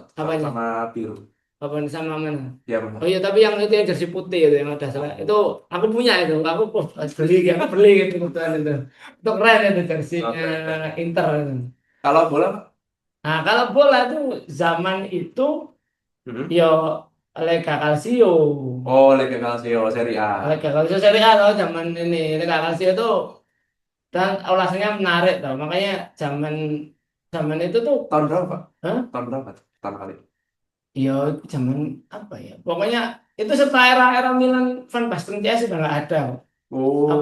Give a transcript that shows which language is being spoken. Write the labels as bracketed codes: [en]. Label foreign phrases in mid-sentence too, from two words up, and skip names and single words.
[id] Apanya? sama biru. Apa sama mana? Ya, Oh benar. iya, tapi yang itu yang jersey putih itu yang ada salah. Itu aku punya itu. Aku beli gitu kebetulan itu. Itu keren itu jersinya Oke, oke. Inter itu. Kalau bola, Pak? Nah, kalau bola tuh zaman itu Hmm. yo Lega Calcio. Oh, Lega Calcio Serie A. Lega Calcio Serie A tau zaman ini. Lega Calcio tuh dan ulasannya menarik tau. Makanya zaman zaman itu tuh, Tahun berapa, Pak? hah? Tahun berapa tuh pertama kali? Yo zaman apa ya? Pokoknya itu setelah era-era Milan Van Basten CS sudah nggak ada. Aku